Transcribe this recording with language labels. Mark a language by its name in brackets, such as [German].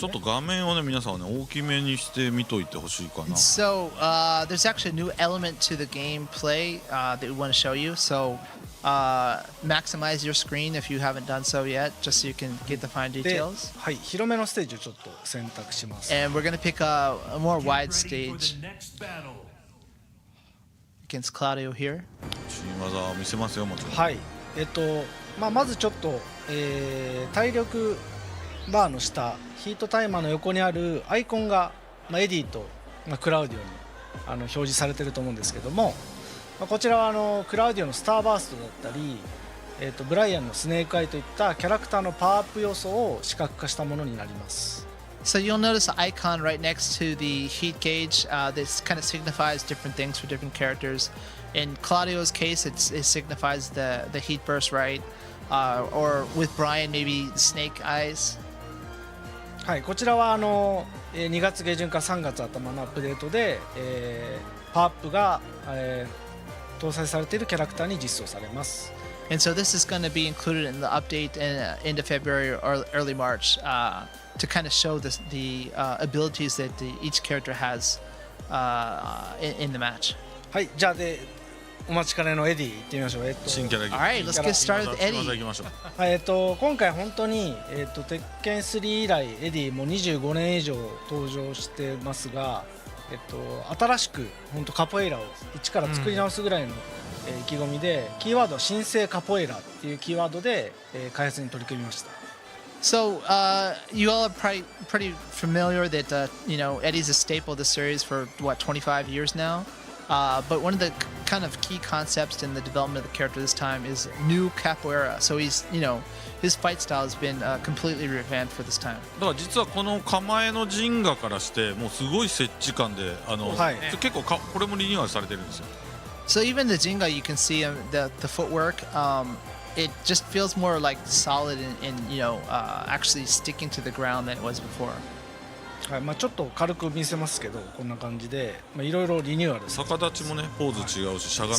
[Japanese] ちょっと画面をね皆さんね大きめにして見といてほしいかな。 [English] So there's actually a new element to the gameplay that we want to show you. So maximize your screen if you haven't done so yet, just so you can get the fine [Japanese] で [English] details. [Japanese] はい広めのステージをちょっと選択します [English] And we're going to pick a more wide stage against Claudio here. [Japanese] 新技を見せますよもちろん。はいまずちょっと、体力バーの下ヒートタイマーの横にあるアイコンが、エディと、クラウディオに表示されてると思うんですけども、こちらはクラウディオのスターバーストだったり、ブライアンのスネークアイといったキャラクターのパワーアップ要素を視覚化したものになります。 [English] So you'll notice an icon right next to the heat gauge. This kind of signifies different things for different characters. In Claudio's case, it signifies the heat burst, right? Or with Brian, maybe snake eyes. [Japanese] はい、こちらは2月下旬から3月頭のアップデートで、パワーアップが、搭載されているキャラクターに実装されます。 [English] And so this is going to be included in the update in end of February or early March to kind of show the abilities that each character has in the match. [Japanese] はい、じゃあお待ちかねのエディ行ってみましょう。新キャラ [English] Alright, let's get started with [Japanese] 新 [English] Eddy. [Japanese] 技いきましょう。はい今回本当に鉄拳3以来エディもう25年以上登場してますが、新しく本当カポエイラを一から作り直すぐらいの、意気込みでキーワードは新生カポエイラっていうキーワードで、開発に取り組みました。 [English] So you all are probably pretty familiar that Eddie's a staple of the series for what 25 years now. But one of the kind of key concepts in the development of the character this time is new capoeira. So he's his fight style has been completely revamped for this time. [Japanese] だから実はこの構えのジンガからしてもうすごい接地感で結構これもリニューアルされてるんですよ。 [English] So even the Jinga, you can see the footwork. It just feels more like solid and actually sticking to the ground than it was before. [Japanese] はいちょっと軽く見せますけどこんな感じでいろいろリニューアル逆立ちもねポーズ違うししゃがみも